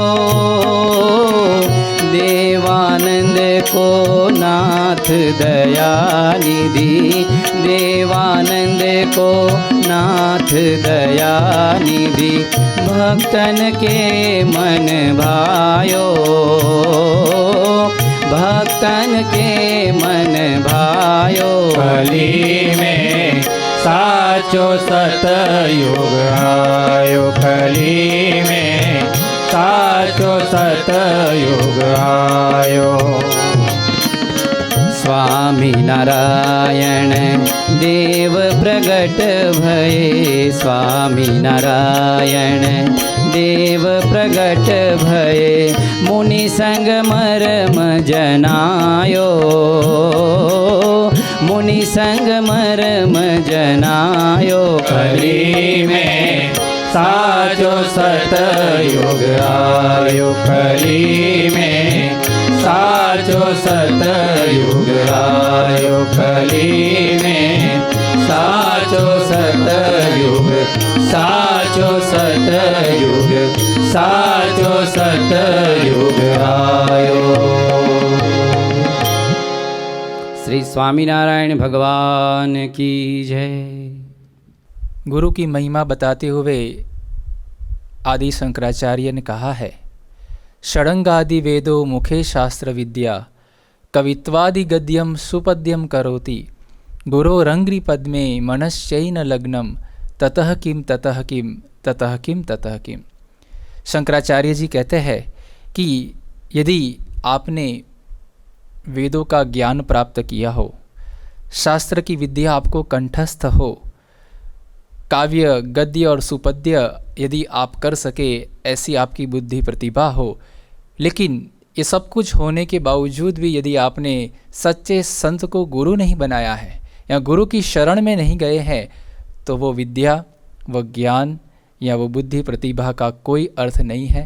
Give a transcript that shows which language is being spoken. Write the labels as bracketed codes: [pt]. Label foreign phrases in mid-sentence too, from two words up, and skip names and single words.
[hi] देवानंद को नाथ दया निधि, देवानंद को नाथ दया निधि, भक्तन के मन भायो, भक्तन के मन भायो। कली में साचो सतयुग आयो, कली में साचो सतयुग आयो। स्वामी नारायण देव प्रगट भये, स्वामी नारायण देव प्रगट भये, मुनि संग मरम जनायो, मुनि संग मरम जनायो। कली में साचो सतयुग आयो, कली में साचो सतयुग आयो, कली में साचो सतयुग, साचो सतयुग, साचो सतयुग आयो। श्री स्वामीनारायण भगवान की जय। गुरु की महिमा बताते हुए आदि शंकराचार्य ने कहा है, [sa] षडंगादि वेदो मुखे शास्त्र विद्या, कवित्वादि गद्यम सुपद्यम करोति, गुरोरंग्रि पद्मे मनश्चैन लग्नम, ततः किम ततः किम ततः किम ततः किम। [hi] शंकराचार्य जी कहते हैं कि यदि आपने वेदों का ज्ञान प्राप्त किया हो, शास्त्र की विद्या आपको कंठस्थ हो, काव्य गद्य और सुपद्य यदि आप कर सके, ऐसी आपकी बुद्धि प्रतिभा हो, लेकिन ये सब कुछ होने के बावजूद भी यदि आपने सच्चे संत को गुरु नहीं बनाया है या गुरु की शरण में नहीं गए हैं, तो वो विद्या, वो ज्ञान या वो बुद्धि प्रतिभा का कोई अर्थ नहीं है।